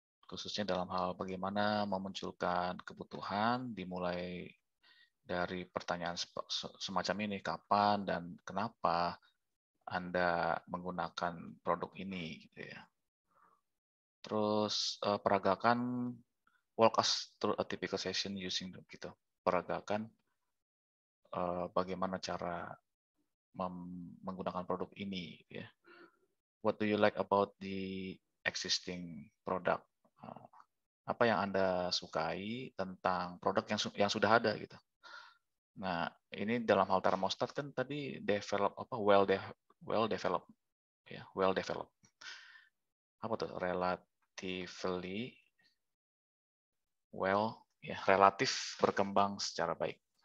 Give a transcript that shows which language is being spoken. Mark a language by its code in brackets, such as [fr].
[id] Khususnya dalam hal bagaimana memunculkan kebutuhan, dimulai dari pertanyaan semacam ini, kapan dan kenapa Anda menggunakan produk ini, gitu ya. Terus peragakan [en] walk us through a typical session using [id] gitu. Peragakan bagaimana cara menggunakan produk ini, gitu ya. [en] What do you like about the existing product? [id] Apa yang Anda sukai tentang produk yang sudah ada gitu. Nah, ini dalam hal termostat kan tadi [en] develop well developed [id] ya, [en] well developed. [id] Apa tuh? [en] Relatively well [id] ya, relatif berkembang secara baik.